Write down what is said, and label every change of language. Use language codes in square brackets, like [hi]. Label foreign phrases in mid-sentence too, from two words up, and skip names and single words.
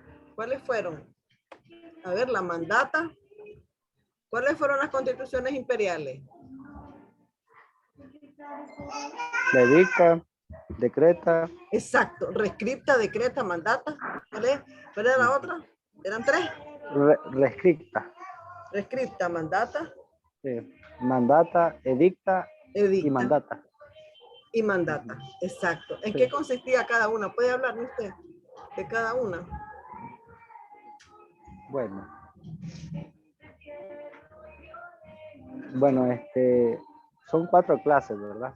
[es] ¿Cuáles fueron? A ver, la mandata. ¿Cuáles fueron las constituciones imperiales? [la] La edicta, decreta, Exacto, rescripta, decreta, mandata. ¿Cuál era la otra? ¿Eran tres? rescripta, Rescripta, mandata, mandata, edicta y edicta mandata. [es] y mandata. Exacto. ¿En Sí. qué consistía cada una? ¿Puede hablarme usted de cada una? Bueno, son 4 clases, ¿verdad?